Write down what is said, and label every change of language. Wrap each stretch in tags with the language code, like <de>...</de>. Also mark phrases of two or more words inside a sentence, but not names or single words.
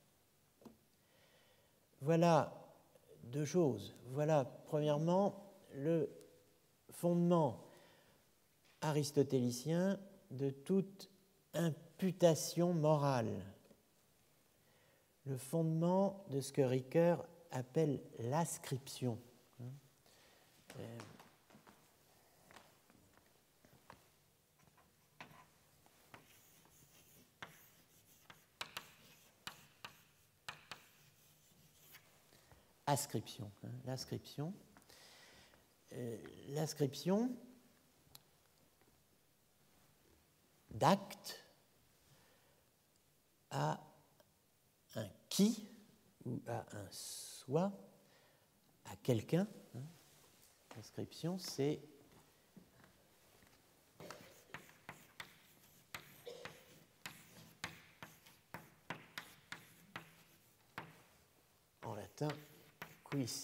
<fr>Voilà deux choses. Voilà, premièrement, le fondement aristotélicien de toute imputation morale, le fondement de ce que Ricoeur appelle l'ascription. Ascription, l'ascription. L'ascription d'acte à un qui ou à un soi, à quelqu'un. L'ascription, c'est en latin quis.</fr>